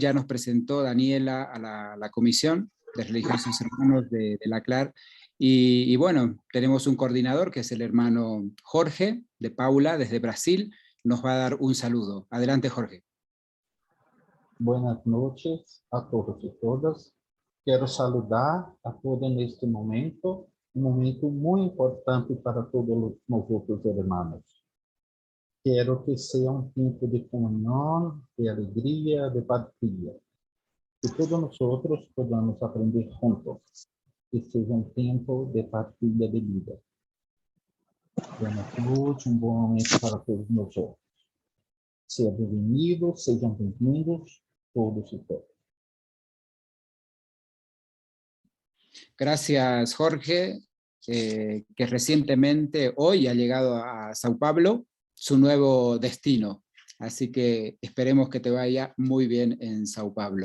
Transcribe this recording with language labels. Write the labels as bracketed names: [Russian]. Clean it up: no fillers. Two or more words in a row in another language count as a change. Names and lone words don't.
[Spanish] Ya nos presentó Daniela a la Comisión de Religiosos Hermanos de la CLAR, y bueno, tenemos un coordinador que es el hermano Jorge de Paula desde Brasil, nos va a dar un saludo. Adelante, Jorge. Buenas noches a todos y todas. [Portuguese] Quero saludar a todos neste momento, um momento muito importante para todos nós outros irmãos. Quero que seja um tempo de comunhão, de alegria, de partilha. Que todos nós outros podamos aprender juntos. Que seja um tempo de partilha de vida. [Spanish] Buenas noches, [Portuguese] um bom momento para todos nós outros. Sejam bem-vindos todos [Spanish] y todas. Gracias, Jorge, que recientemente, hoy, ha llegado a Sao Paulo, su nuevo destino. Así que esperemos que te vaya muy bien en Sao Paulo.